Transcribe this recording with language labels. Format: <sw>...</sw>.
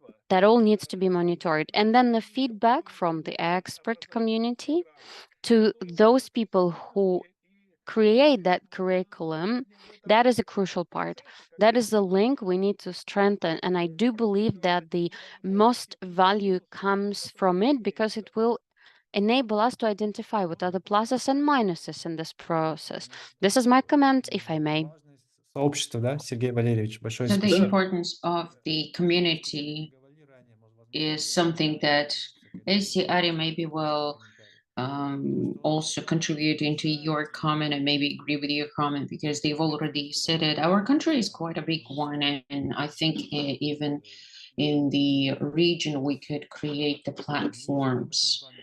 <en>That all needs to be monitored. And then the feedback from the expert community to those people who create that curriculum, that is a crucial part. That is the link we need to strengthen. And I do believe that the most value comes from it because it will enable us to identify what are the pluses and minuses in this process. This is my comment, if I may.</en> <ru>Сообщество, да, Сергей Валерьевич, большое</ru> <en>So the</en> <ru>спасибо.</ru> <en>importance of the community is something that AC Ari maybe will also contribute into your comment and maybe agree with your comment because they've already said it. Our country is quite a big one, and I think even in the region we could create the platforms.</en>